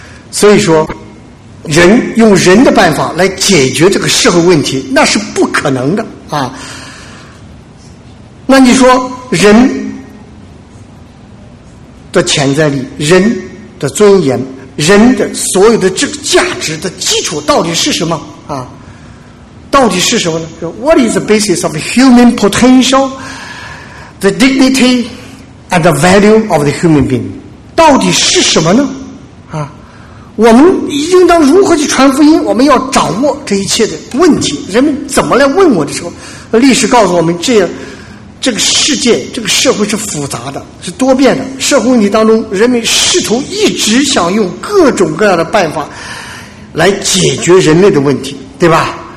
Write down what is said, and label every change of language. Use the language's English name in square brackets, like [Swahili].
[Chinese] 所以说人用人的办法来解决这个社会问题，那是不可能的啊。那你说人的潜在力、人的尊严、人的所有的这个价值的基础到底是什么啊？到底是什么呢？ [English] What is the basis of human potential, the dignity and the value of the human being? [Chinese] 到底是什么呢？啊，我们应当如何去传福音？我们要掌握这一切的问题。人们怎么来问我的时候，历史告诉我们，这个世界、这个社会是复杂的，是多变的。社会问题当中，人们试图一直想用各种各样的办法来解决人类的问题，对吧？